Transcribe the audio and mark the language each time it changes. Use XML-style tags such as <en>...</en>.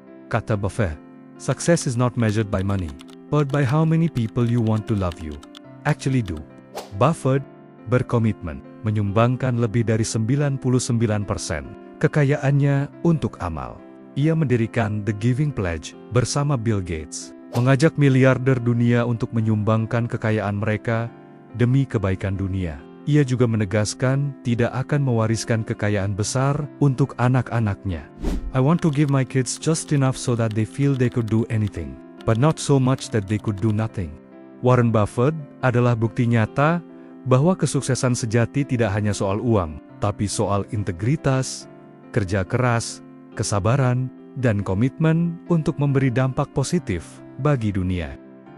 <id>Kata</id> <en>Buffett, success is not measured by money, but by how many people you want to love you actually do.</en> <id>Buffett berkomitmen menyumbangkan lebih dari 99% kekayaannya untuk amal. Ia mendirikan The Giving Pledge bersama Bill Gates, mengajak miliarder dunia untuk menyumbangkan kekayaan mereka demi kebaikan dunia. Ia juga menegaskan tidak akan mewariskan kekayaan besar untuk anak-anaknya.</id> <en>I want to give my kids just enough so that they feel they could do anything, but not so much that they could do nothing.</en> <id>Warren Buffett adalah bukti nyata bahwa kesuksesan sejati tidak hanya soal uang, tapi soal integritas, kerja keras, kesabaran, dan komitmen untuk memberi dampak positif bagi dunia.</id>